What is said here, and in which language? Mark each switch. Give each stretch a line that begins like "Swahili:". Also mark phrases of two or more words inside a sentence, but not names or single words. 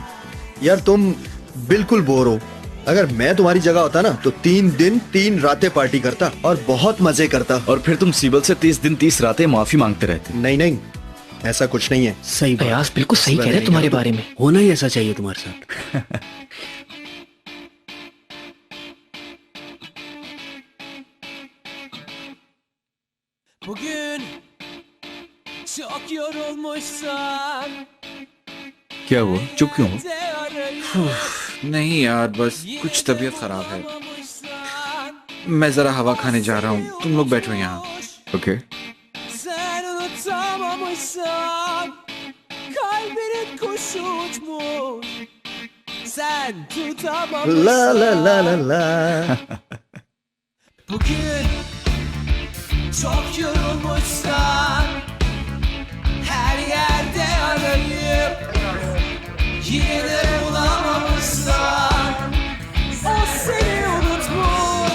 Hindi: यार तुम बिल्कुल बोर हो। अगर मैं तुम्हारी जगह होता ना तो 3 दिन 3 रातें पार्टी करता और बहुत मजे करता। और फिर तुम सीबल से 30 दिन 30 रातें माफी मांगते रहते। नहीं नहीं, ऐसा कुछ नहीं है। सही अयाज बिल्कुल सही कह रहे तुम्हारे बारे में। होना ही ऐसा चाहिए तुम्हारे साथ।
Turkish: Bugün çok yorulmuşsan
Hindi: क्या हुआ, चुप क्यों हो? नहीं यार, बस कुछ तबीयत खराब है। मैं जरा हवा खाने जा रहा हूँ, तुम लोग बैठो यहाँ। ओके।
Turkish: Sen unutamamışsan kalbinin kuşu uçmuş. Sen tutamamışsan. La la la la la. Bugün çok yorulmuşsan her yerde arayıp yine de bulamamışsan o seni unutmuş.